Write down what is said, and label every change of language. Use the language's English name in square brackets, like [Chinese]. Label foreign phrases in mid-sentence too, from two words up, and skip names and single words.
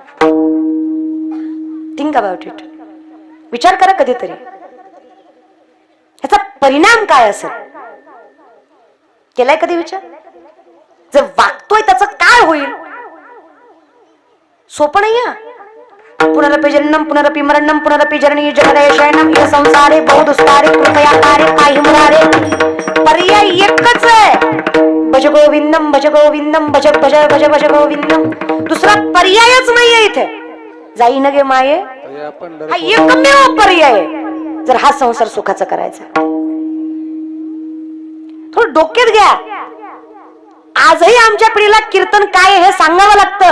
[English] think about it. [Marathi] विचार करा कधीतरी याचा परिणाम काय असेल. केलाय कधी विचार? जर वागतोय त्याचं काय होईल? सोपं नाही. [Sanskrit] पुनरपि जन्म पुनरपि मरणम पुनरपि जननी जगदय शयनम इह संसारे बहुदुस्तारे कृपया कार्य काही मुरारे. [Marathi] पर्याय एकच आहे. [Sanskrit] भज गोविंदम भज गोविंदम भज भज भज भज गोविंदम. [Marathi] दुसरा पर्यायच नाहीये इथे. जाई न गे माये हा एकमेव पर्याय आहे जर हा संसार सुखाचा करायचा. थोडं डोक्यात घ्या. आजही आमच्या पिढीला कीर्तन काय हे सांगावं लागतं.